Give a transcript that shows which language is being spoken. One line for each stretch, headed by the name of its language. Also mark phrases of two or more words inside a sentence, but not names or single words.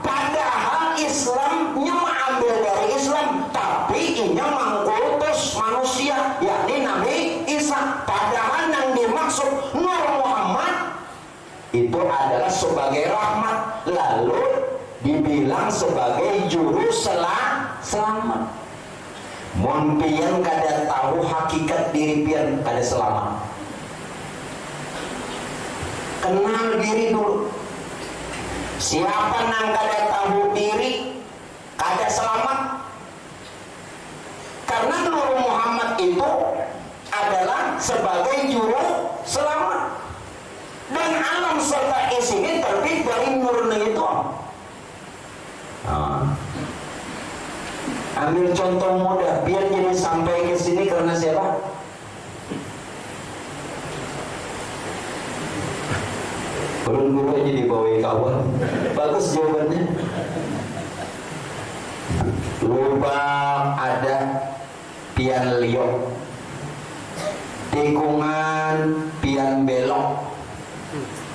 Indonesian: Padahal Islamnya mengambil dari Islam, tapi inya mengkultus manusia yakni Nabi Isa. Padahal yang dimaksud Nur Muhammad itu adalah sebagai rahmat, lalu dibilang sebagai juru selamat.
Banjar: Mun pian kada tahu hakikat diri pian kada selamat.
Indonesian: Kenal diri dulu.
Banjar: Siapa nang kada tahu diri kada selamat.
Indonesian: Karena Nur Muhammad itu adalah sebagai juru selamat. Dan alam serta isinya terbit dari nurnya itu. Ambil contoh mudah biar jadi sampai ke sini karena siapa? Guru aja dibawain kawan. Bagus jawabannya.
Banjar: Lubang ada pian liok, tikungan pian belok.